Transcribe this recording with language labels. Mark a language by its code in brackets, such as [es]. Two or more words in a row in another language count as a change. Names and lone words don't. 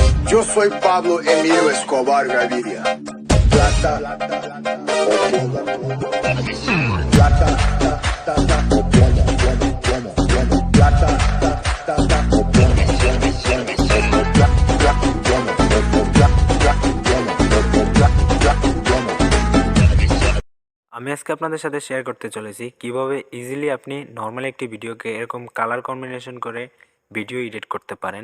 [es] Yo soy Pablo Emilio Escobar Gaviria. Plata o plomo. Plata o plomo. Plata o plomo. [bn] আমি আজকে আপনাদের সাথে শেয়ার করতে চলেছি কিভাবে ইজিলি আপনি নর্মাল একটি ভিডিওকে এরকম [en] color combination [bn] করে [en] video edit [bn] করতে পারেন।